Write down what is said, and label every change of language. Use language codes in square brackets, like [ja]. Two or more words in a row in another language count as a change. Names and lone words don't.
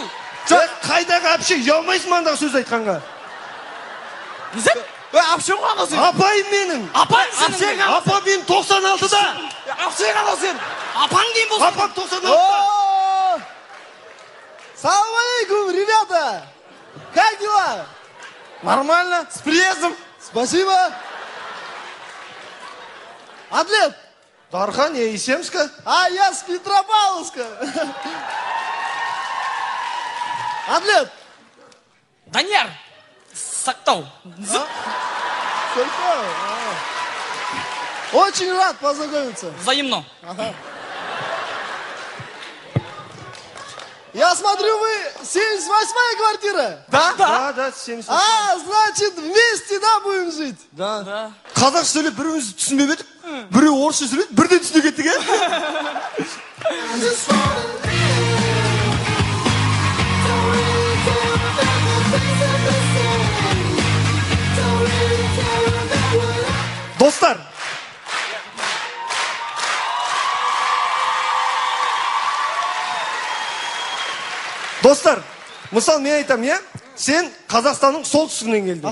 [kk] Қайдағы әпше? Ұялмайсың маңдағы сөз айтқанға. [ru] Несет? [kk] Апшың ғана сен. Апайым менің. Апаң сенің. Апам менің 96-да. Апшың ғана сен. Апаң дейін болсын. Апам 96-да. [ar] Салам алейкум, [ru] ребята! Как дела? Нормально. С приездом. Спасибо. Атлет, Дархан, я из Семска. а я с Петропавловска. Атлет, [kk] Данияр, сақтау. [ru] очень рад познакомиться. Взаимно. Я смотрю, вы 78-я квартира. Да, 70. Значит, вместе, да, будем жить? Да. [kk] Қазақша сөйлеп біріміз түсінбеп едік. Біреу орысша сөйледі, бірден түсіне кеттік, Достар, мысалы мен айтам, сен Қазақстанның солтүстігінен келдің.